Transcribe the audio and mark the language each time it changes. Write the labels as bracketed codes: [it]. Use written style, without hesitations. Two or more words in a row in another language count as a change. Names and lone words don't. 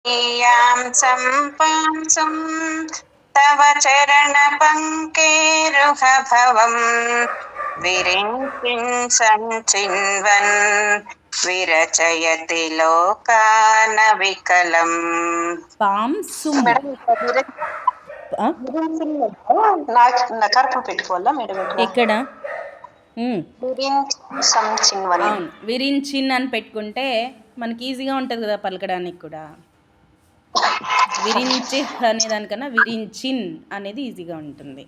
[sa] यां सम्पांसुं तव चरणपङ्केरुहभवं विरिञ्चिन् सञ्चिन्वन् विरचयति लोकानविकलम्। పాంసుం [te] నకర్పు పెట్టుకోవాలా మేడం? ఎక్కడ? [sa] సంచిన్వన్. [te] అవును, విరించిన్ అని పెట్టుకుంటే మనకి ఈజీగా ఉంటుంది కదా పలకడానికి కూడా. విరించి అనే దానికన్నా విరించిన్ అనేది ఈజీగా ఉంటుంది.